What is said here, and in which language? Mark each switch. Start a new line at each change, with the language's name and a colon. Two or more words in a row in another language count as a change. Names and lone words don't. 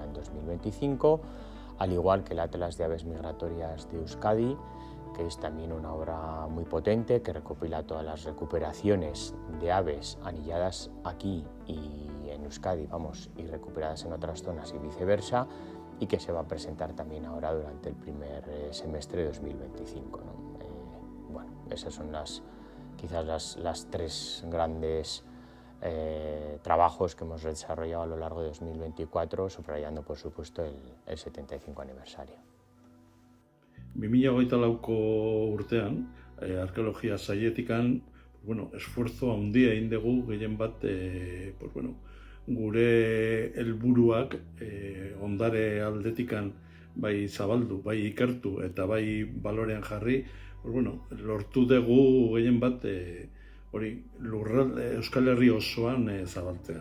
Spanish: en 2025, al igual que el Atlas de aves migratorias de Euskadi, que es también una obra muy potente que recopila todas las recuperaciones de aves anilladas aquí y en Euskadi, y recuperadas en otras zonas y viceversa, y que se va a presentar también ahora durante el primer semestre de 2025, ¿no? Bueno, esas son quizás las 3 grandes trabajos que hemos desarrollado a lo largo de 2024, subrayando por supuesto el 75 aniversario.
Basque: 2024ko urtean, arkeologia sailetikan, esfuerzo handia egin dugu gehien bat gure helburuak ondare aldetikan bai zabaldu, bai ikertu eta bai balorean jarri, lortu dugu gehien bat Euskal Herri osoan zabaltzea.